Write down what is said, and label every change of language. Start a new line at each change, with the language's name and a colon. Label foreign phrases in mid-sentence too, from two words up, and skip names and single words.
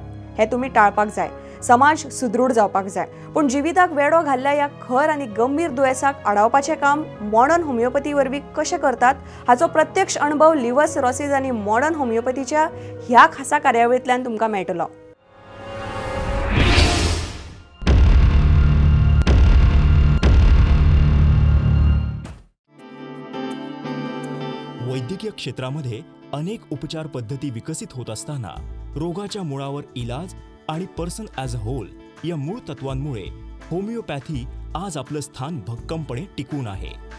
Konkani: हे तुमी टाळपाक जाय. समाज सुदृढ जावपाक जाय. पूण जिविताक वेडो घाल्ल्या ह्या खर आनी गंभीर दुयेंसाक आडावपाचें काम
English: modern homeopathy
Konkani: वरवीं कशें करतात हाचो प्रत्यक्ष अनुभव
English: liver cirrhosis
Konkani: आनी
English: modern homeopathyच्या
Konkani: ह्या खासा कार्यावळींतल्यान तुमकां मेळटलो.
Marathi: वैद्यकीय क्षेत्रामध्ये अनेक उपचार पद्धती विकसित होत असताना रोगाच्या मुळावर इलाज आणि
English: person as a whole
Marathi: या मूळ तत्वांमुळे होमिओपॅथी आज आपलं स्थान भक्कमपणे टिकून आहे.